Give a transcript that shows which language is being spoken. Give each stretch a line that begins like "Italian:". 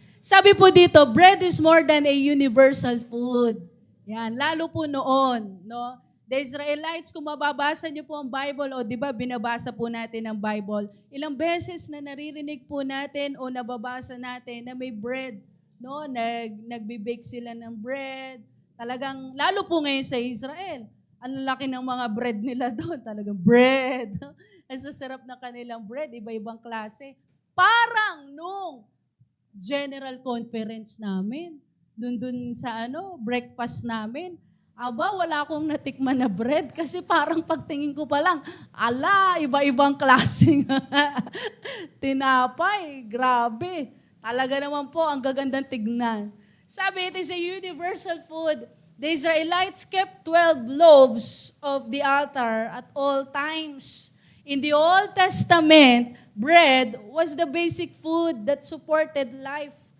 Filipino: Sabi po dito,
English: bread is more than a universal food.
Filipino: Yan, lalo po noon, no?
English: The Israelites,
Filipino: kung mababasa niyo po ang Bible, o di ba binabasa po natin ang Bible, ilang beses na naririnig po natin o nababasa natin na may bread, no? Nagbe-bake sila ng bread. Talagang, lalo po ngayon sa Israel, ang laki ng mga bread nila doon. Talagang bread. Ang sasarap na kanilang bread, iba-ibang klase. Parang nung general conference namin, dun sa breakfast namin, wala akong natikman na bread kasi parang pagtingin ko pa lang, iba-ibang klaseng tinapay. Grabe. Talaga naman po, ang gagandang tignan. Sabi,
English: it is a universal food. The Israelites kept 12 loaves of the altar at all times. In the Old Testament, bread was the basic food that supported life.